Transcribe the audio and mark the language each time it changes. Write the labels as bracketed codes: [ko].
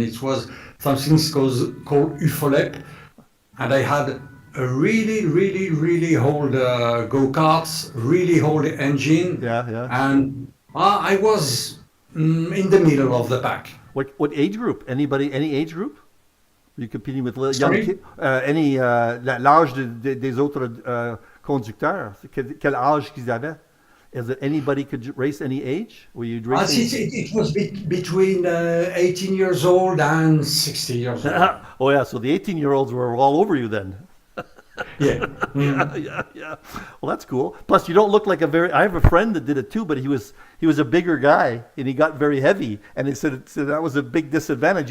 [en] It was something called UFOLEP, and I had a really, really, really old go-karts, really old engine, Yeah, yeah. and I was in the middle of the pack. What age group? Anybody any age group? Are you competing with young Sorry? kids? [fr] L'âge des autres conducteurs? Quel âge qu'ils avaient? [en] Is it anybody could race any age? Were you racing? It was between 18 years old and 60 years old. Oh yeah, so the 18-year-olds were all over you then. Yeah. Yeah, yeah, yeah. Well, that's cool. Plus, you don't look like a very. I have a friend that did it too, but he was a bigger guy and he got very heavy, and he said that was a big disadvantage.